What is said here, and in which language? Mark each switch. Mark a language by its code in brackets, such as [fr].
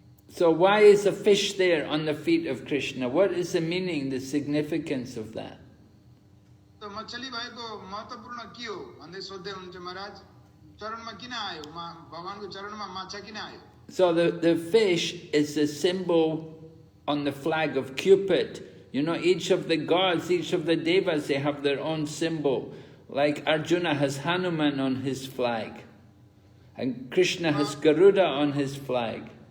[en] So why is a fish there on the feet of Krishna? What is the meaning, the significance of that? तो [ne] त्यो मछली भएको महत्त्वपूर्ण के हो भन्दै सोध्दै हुनुहुन्छ महाराज चरणमा किन आयो भगवानको चरणमा माछा किन आयो [en] So the fish is the symbol on the flag of Cupid. You know, each of the gods, each of the devas, they have their own symbol. Like Arjuna has Hanuman on his flag. And Krishna has Garuda on his flag.